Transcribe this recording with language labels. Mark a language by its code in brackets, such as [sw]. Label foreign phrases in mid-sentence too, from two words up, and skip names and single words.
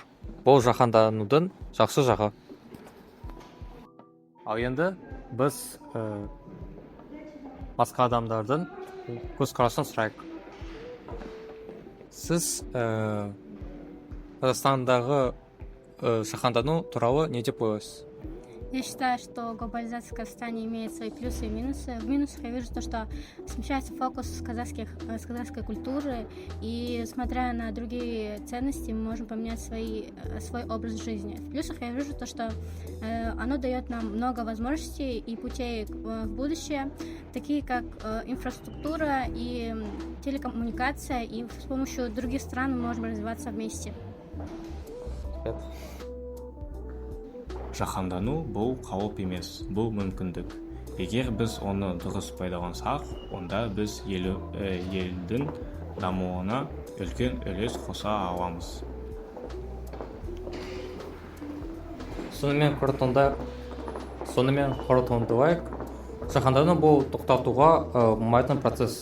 [kk] Бұл жаһанданудың жақсы жағы. Ал енді біз басқа адамдардың көзқарасын сұрайық. Сіз Қазақстандағы жаһандану туралы не деп ойлайсыз? [ru] Я считаю, что глобализация в Казахстане имеет свои плюсы и минусы. В минусах я вижу то, что смещается фокус с казахской культуры, и смотря на другие ценности, мы можем поменять свой образ жизни. В плюсах я вижу то, что оно дает нам много возможностей и путей в будущее, такие как инфраструктура и телекоммуникация, и с помощью других стран мы можем развиваться вместе. [kk] Жаһандану бұл қауіп емес, бұл мүмкіндік. Егер біз оны дұрыс пайдалансақ, онда біз елдің дамуына үлкен үлес қоса аламыз. Сонымен қорытындылайық, жаһандану бұл тоқтатуға болмайтын процесс.